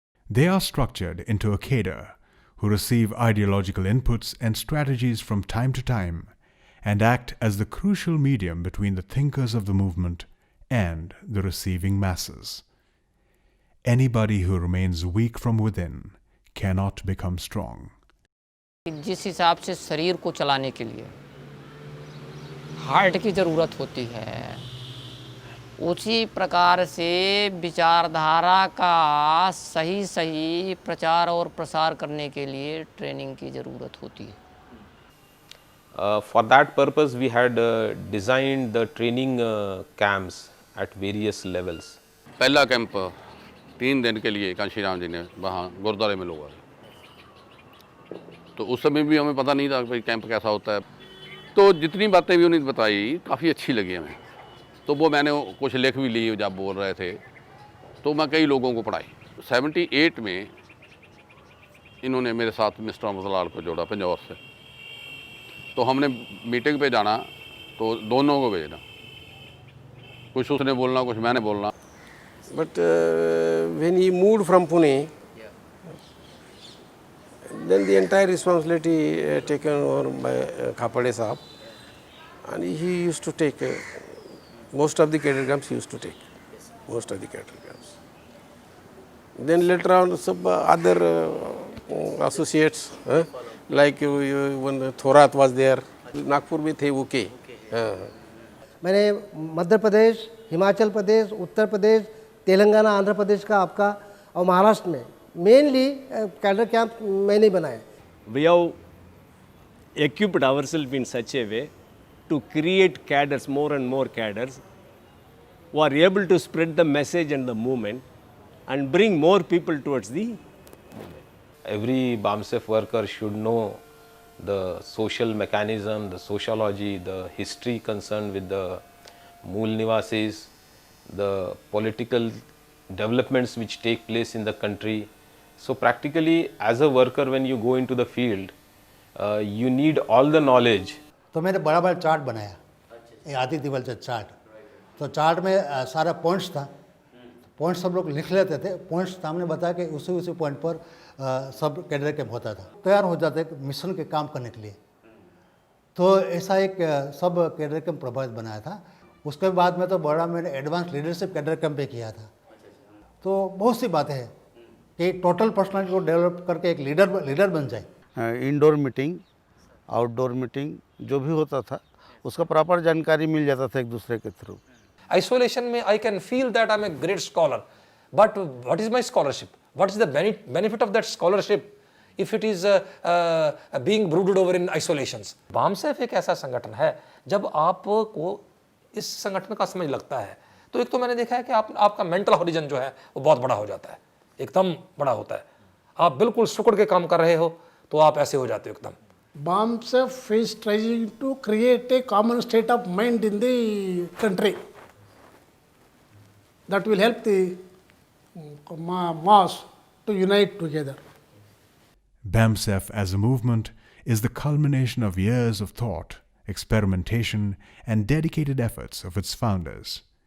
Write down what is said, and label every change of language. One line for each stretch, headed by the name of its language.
English: They are structured into a cadre who receive ideological inputs and strategies from time to time and act as the crucial medium between the thinkers of the movement and the receiving masses. Anybody who remains weak from within cannot become strong.
Hindi: जिस हिसाब से शरीर को चलाने के लिए heart की ज़रूरत होती है, उसी प्रकार से विचारधारा का सही प्रचार और प्रसार करने के लिए ट्रेनिंग की ज़रूरत होती है.
English: For that purpose we had designed the training camps at various levels.
Hindi: पहला कैंप 3 दिन के लिए कांशीराम जी ने वहाँ गुरुद्वारे में लोग आए, तो उस समय भी हमें पता नहीं था भाई कैंप कैसा होता है. तो जितनी बातें भी उन्होंने बताई काफ़ी अच्छी लगी हमें, तो वो मैंने कुछ लिख भी ली जब बोल रहे थे, तो मैं कई लोगों को पढ़ाई. 78 में इन्होंने मेरे साथ मिस्टर अमरलाल को जोड़ा पंजौर से, तो हमने मीटिंग पे जाना तो दोनों को भेजना, कुछ उसने बोलना कुछ मैंने बोलना.
English: But when he moved from Pune, then the entire responsibility taken over by Khapade Sahab, and he used to take most of the cadre camps. He used to take most of the cadre camps. Then later on, some other associates like when Thorat was there, Nagpur
Hindi: में थे वो के. मैंने मध्य प्रदेश, हिमाचल प्रदेश, उत्तर प्रदेश, तेलंगाना, आंध्र प्रदेश का आपका और महाराष्ट्र में mainly cadre camp मैंने बनाए.
English: We have equipped ourselves in such a way to create cadres, more and more cadres, who are able to spread the message and the movement and bring more people towards the movement. Every BAMSEF worker should know the social mechanism, the sociology, the history concerned with the Mool Nivasis, the political developments which take place in the country. So practically as a worker when you go into the field, you need all the knowledge.
Hindi: तो मैंने बड़ा बड़ा chart बनाया, ये आदि दिवल से chart. तो chart में सारा पॉइंट्स था, पॉइंट्स सब लोग लिख लेते थे, पॉइंट्स सामने बताया कि उसी पॉइंट पर सब कैडर कैंप होता था, तैयार हो जाते मिशन के काम करने के लिए। तो ऐसा एक सब कैडर कैंप प्रभावित बनाया था। उसके बाद में तो बड़ा मैंने एडवांस लीडरशिप कैडर कैंप पे किया था। तो बहुत सी बातें हैं कि टोटल पर्सनालिटी को डेवलप करके एक लीडर बन जाए। इंडोर मीटिंग, आउटडोर मीटिंग जो भी होता था उसका प्रॉपर जानकारी मिल जाता था एक दूसरे के थ्रू।
English: Isolation
Hindi: में
English: I can feel that I'm a great scholar, but what is my scholarship? What is the benefit of that scholarship if it is being brooded over in isolations?
Hindi: BAMSEF एक ऐसा संगठन है, जब आपको इस संगठन का समझ लगता है तो एक तो मैंने देखा है कि आपका मेंटल हॉरिजन जो है वो बहुत बड़ा हो जाता है, एकदम बड़ा होता है। आप बिल्कुल सुकड़ के काम कर रहे हो तो आप ऐसे हो जाते हो एकदम।
English: BAMSEF is trying to create a common state of mind in the country that will help the mass to unite together. BAMSEF as a movement is the culmination of years of thought, experimentation, and dedicated efforts of its founders.